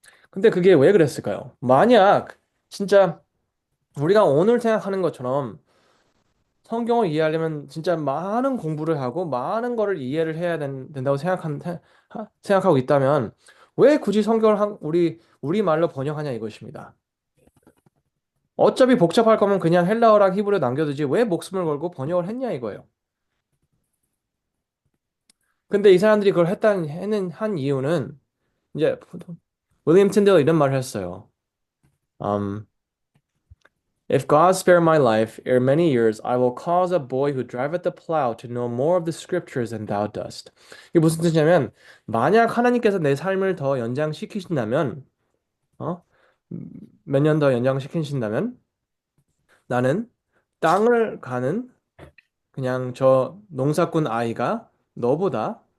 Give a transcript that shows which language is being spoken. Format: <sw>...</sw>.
<ko>근데 그게 왜 그랬을까요? 만약 진짜 우리가 오늘 생각하는 것처럼 성경을 이해하려면 진짜 많은 공부를 하고 많은 거를 이해를 해야 된다고 생각하고 있다면 왜 굳이 성경을 우리 말로 번역하냐 이것입니다. 어차피 복잡할 거면 그냥 헬라어랑 히브리어 남겨두지 왜 목숨을 걸고 번역을 했냐 이거예요. 근데 이 사람들이 그걸 한 이유는 이제 윌리엄 틴델러 이런 말을 했어요.</ko> <en>Um, If God spare my life ere many years, I will cause a boy who driveth the plow to know more of the scriptures than thou dost.</en> <ko>이게 무슨 뜻이냐면 만약 하나님께서 내 삶을 더 연장시키신다면 어? 몇 년 더 연장시키신다면 나는 땅을 가는 그냥 저 농사꾼 아이가 너보다</ko>